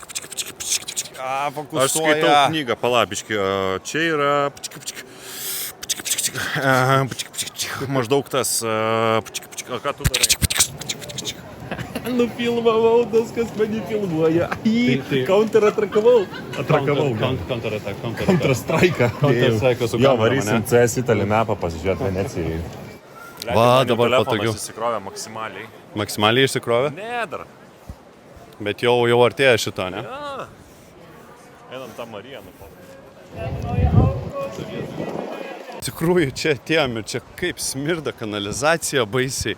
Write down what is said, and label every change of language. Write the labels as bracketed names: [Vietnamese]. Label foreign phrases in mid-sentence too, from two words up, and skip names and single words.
[Lithuanian] Aš skaitau knygą, palabiškai. Čia yra maždaug tas. O ką tu darai? Nufilmavau tas, kas mane filmuoja. Counter-atrakavau. Counter-strike. Jo, varysim CS Italy mapą pasižiūrėti Venecijai. Va, dabar patogiau. Telefonas įsikrovė maksimaliai. Maksimaliai išsikrovė? Ne, dar. Bet jau artėja šito, ne? Ja. Einam tą Mariją nufotą. Tikrųjų, čia atėjom ir čia kaip smirda kanalizacija baisiai.